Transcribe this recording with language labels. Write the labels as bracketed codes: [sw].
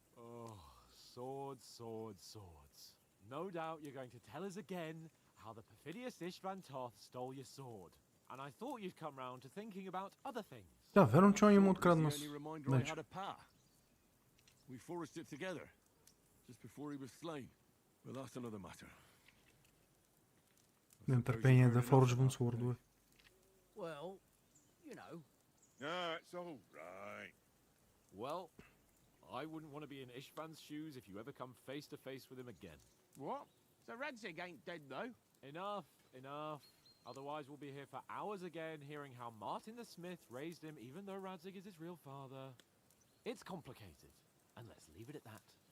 [en] Oh, swords, swords, swords. No doubt you're going to tell us again how the perfidious Ishvan Toth stole your sword. And I thought you'd come round to thinking about other things. [bg] Да, верно, че он им [en] Sword was [bg] открадна [en] the only reminder I [bg] меч. [en] had of Pa. We forged it together, just before he was slain. But that's another matter. [bg] Нямам търпение да форжвам свордове. [en] Well, you know. Ah, it's all right. Well, I wouldn't want to be in Ishvan's shoes if you ever come face to face with him again. What? So Radzig ain't dead, though? Enough, enough. Otherwise we'll be here for hours again hearing how Martin the Smith raised him even though Radzig is his real father. It's complicated. And let's leave it at that.